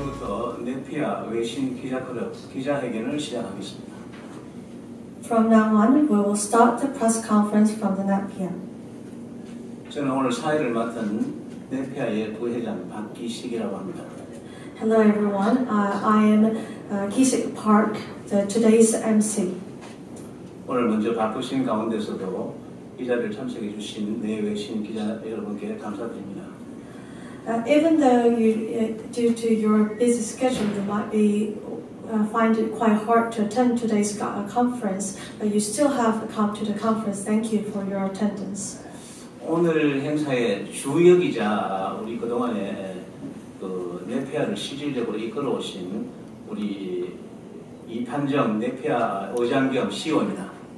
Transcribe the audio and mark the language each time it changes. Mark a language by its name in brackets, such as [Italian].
[Korean] 먼저 기자회견을 시작하겠습니다. [English] From now on, we will start the press conference from the NAPIA. [Korean] 저는 오늘 사회를 맡은 네피아의 부회장 박기식이라고 합니다. [English] Hello everyone, I am Ki-sik Park, today's MC. [Korean] 오늘 먼저 바쁘신 가운데서도 이 자리를 참석해 주신 내외신 기자 여러분께 감사드립니다. [English] Even though due to your busy schedule, you might find it quite hard to attend today's conference, but you still have come to the conference. Thank you for your attendance. [Korean] 오늘 행사의 주역이자 우리 그동안에 그 네피아를 실질적으로 이끌어오신 우리 이판정 네피아 의장 겸 CEO입니다.